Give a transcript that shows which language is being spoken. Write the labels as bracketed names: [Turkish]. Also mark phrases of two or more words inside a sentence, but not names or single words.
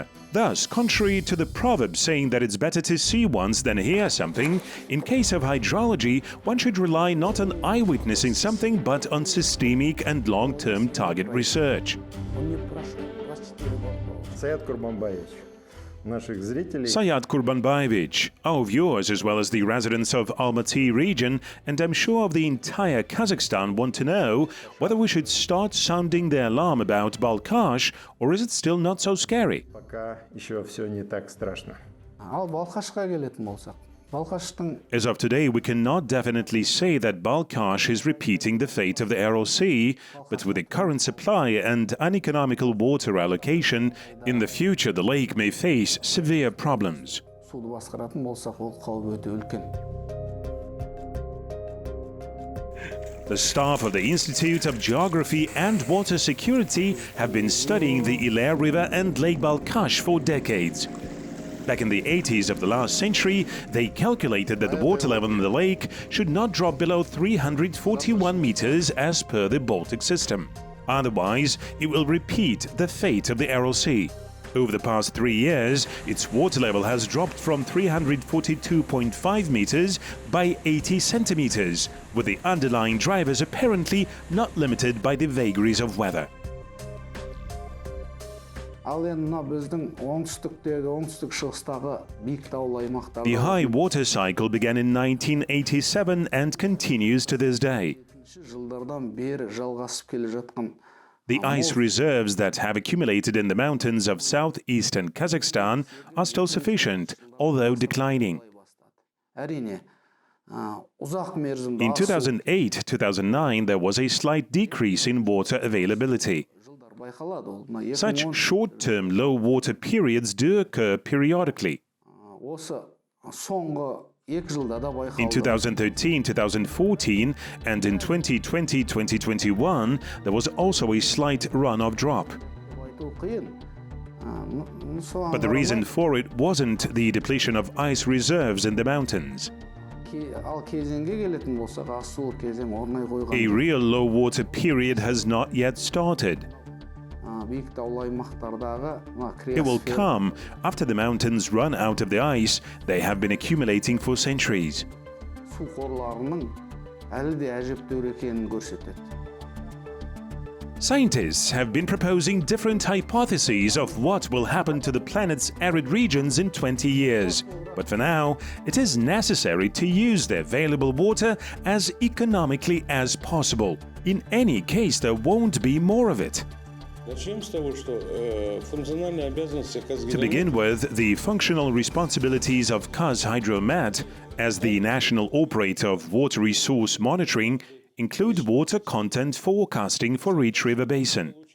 [English] Thus, contrary to the proverb saying that it's better to see once than hear something, in case of hydrology, one should rely not on eyewitnessing something, but on systemic and long-term target research. [Russian] наших зрителей. [English] Sayat Kurbanbayevich, our viewers as well as the residents of Almaty region, and I'm sure of the entire Kazakhstan want to know whether we should start sounding the alarm about Balkhash, or is it still not so scary? [Russian] Пока еще все не так страшно. [Kazakh] Ал Балхашқа келетін болсақ, Балхаштың [English] As of today, we cannot definitely say that Balkhash is repeating the fate of the Aral Sea, but with the current supply and uneconomical water allocation, in the future the lake may face severe problems. [Kazakh] суды басқаратын болсақ, ол қауіп өте үлкен. [English] The staff of the Institute of Geography and Water Security have been studying the Ile River and Lake Balkhash for decades. Back in the 80s of the last century, they calculated that the water level in the lake should not drop below 341 meters as per the Baltic system. Otherwise, it will repeat the fate of the Aral Sea. Over the past 3 years, its water level has dropped from 342.5 meters by 80 centimeters, with the underlying drivers apparently not limited by the vagaries of weather. [Kazakh] Ал енді мына біздің оңтүстіктегі, оңтүстік-шығыстағы биік таулы аймақтарда [English] The high water cycle began in 1987 and continues to this day. [Kazakh] жылдардан бері жалғасып келе жатқан [English] The ice reserves that have accumulated in the mountains of southeastern Kazakhstan are still sufficient, although declining. [Kazakh] әрине ұзақ мерзімді [English] In 2008-2009, there was a slight decrease in water availability. [Kazakh] жылдар байқалады. Ол мына [English] Such short-term low water periods do occur periodically. [Kazakh] осы соңғы 2 жылда да [English] In [Kazakh] байқалды. [English] 2013-2014 and in 2020-2021, there was also a slight runoff drop. [Kazakh] Айту қиын. Соған [English] But the reason for it wasn't the depletion of ice reserves in the mountains. [Kazakh] ал кезеңге келетін болсақ, асуы кезең орнай қойған. [English] A real low water period has not yet started. [Kazakh] Биік таулы аймақтардағы [English] It will come after the mountains run out of the ice they have been accumulating for centuries. [Kazakh] су қорларының әлі де әжептәуір екенін көрсетеді. [English] Scientists have been proposing different hypotheses of what will happen to the planet's arid regions in 20 years. But for now, it is necessary to use the available water as economically as possible. In any case, there won't be more of it. To begin with, the functional responsibilities of Kazhydromet as the national operator of water resource monitoring include water content forecasting for each river basin.